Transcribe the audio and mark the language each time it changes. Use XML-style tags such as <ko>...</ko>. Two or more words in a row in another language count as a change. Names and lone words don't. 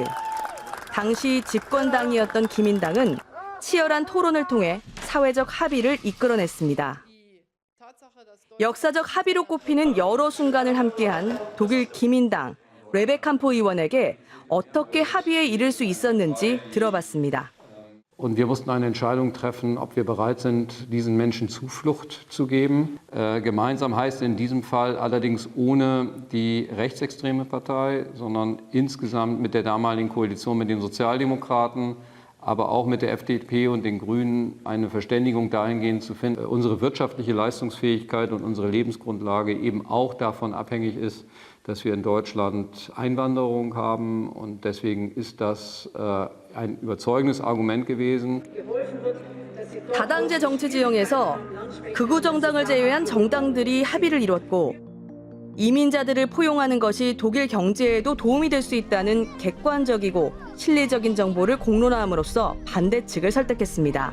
<ko>당시 집권당이었던 기민당은 치열한 토론을 통해 사회적 합의를 이끌어냈습니다. 역사적 합의로 꼽히는 여러 순간을 함께한 독일 기민당 레베캄프 의원에게 어떻게 합의에 이를 수 있었는지 들어봤습니다.</ko> <de>Und wir mussten eine Entscheidung treffen, ob wir bereit sind, diesen Menschen Zuflucht zu geben. Gemeinsam heißt in diesem Fall allerdings ohne die rechtsextreme Partei, sondern insgesamt mit der damaligen Koalition mit den Sozialdemokraten, aber auch mit der FDP und den Grünen eine Verständigung dahingehend zu finden, unsere wirtschaftliche Leistungsfähigkeit und unsere Lebensgrundlage eben auch davon abhängig ist, dass wir in Deutschland Einwanderung haben. Und deswegen ist das ein überzeugendes Argument gewesen.</de> <ko>다당제 정치 지형에서 극우 정당을 제외한 정당들이 합의를 이뤘고 이민자들을 포용하는 것이 독일 경제에도 도움이 될 수 있다는 객관적이고 실리적인 정보를 공론화함으로써 반대 측을 설득했습니다.</ko>